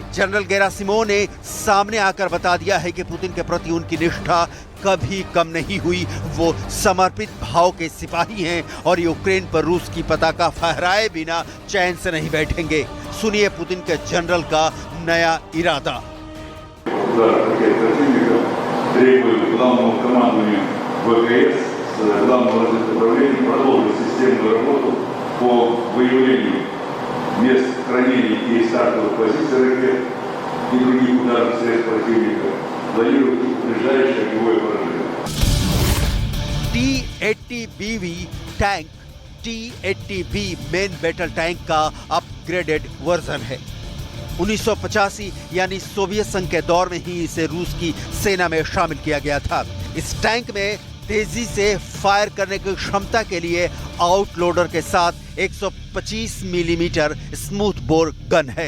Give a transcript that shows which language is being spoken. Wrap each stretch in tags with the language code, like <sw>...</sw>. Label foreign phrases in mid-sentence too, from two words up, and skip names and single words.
<hi>जनरल गेरासिमोव ने सामने आकर बता दिया है कि पुतिन के प्रति उनकी निष्ठा कभी कम नहीं हुई। वो समर्पित भाव के सिपाही हैं और यूक्रेन पर रूस की पताका फहराए बिना चैन से नहीं बैठेंगे। सुनिए पुतिन के जनरल का नया इरादा।</hi> <ru>Удар ракет противника требует главному командованию ВКС с главного разведывательного управления продолжить системную работу по выявлению мест хранения и стартовых позиций ракет и других ударных средств противника, планирует ближайшее огневое поражение.</ru> <hi>T-80BV टैंक T-80B</hi> <en>main battle tank</en> <hi>का</hi> <en>upgraded version</en> <hi>है। 1985 यानी सोवियत संघ के दौर में ही इसे रूस की सेना में शामिल किया गया था। इस टैंक में तेजी से फायर करने की क्षमता के लिए आउटलोडर के साथ 125 मिलीमीटर</hi> <en>smooth bore gun</en> <hi>है।</hi>